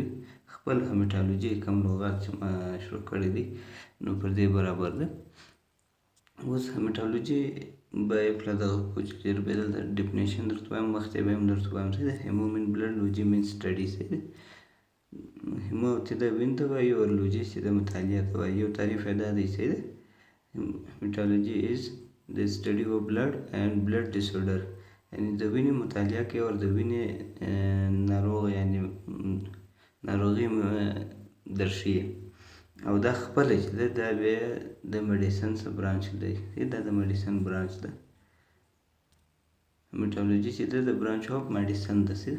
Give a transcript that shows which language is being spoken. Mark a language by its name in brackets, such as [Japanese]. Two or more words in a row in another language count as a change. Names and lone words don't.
[Pashto] خپل هیمټالوجي کوم لغات چې ما شروع کړی دی نو پر دې برابر ده. اوس هیمټالوجي به یې کله دغه کوچ به دلته ډیفینیشن درته وایم، مخکې به هم درته وایم څه ده. هیمو [English] mean blood, [Pashto] لوجي [English] mean study [Pashto] څه ده. هیمو چې د وین ته وایي او لوجي چې د مطالعه ته وایي. یو تعریف یې دا دی څه ده. [English] Hematology is the study of blood and blood disorder. [Pashto] یعنی د وینې مطالعه کوي او د وینې ناروغ یعنی ناروغي درښیي. او دا خپله چې ده دا بیا د میډیسن څه برانچ دی، دا د میډیسن برانچ ده. هیمټالوجي چې ده د [English] branch of medicine [Pashto] ده څه.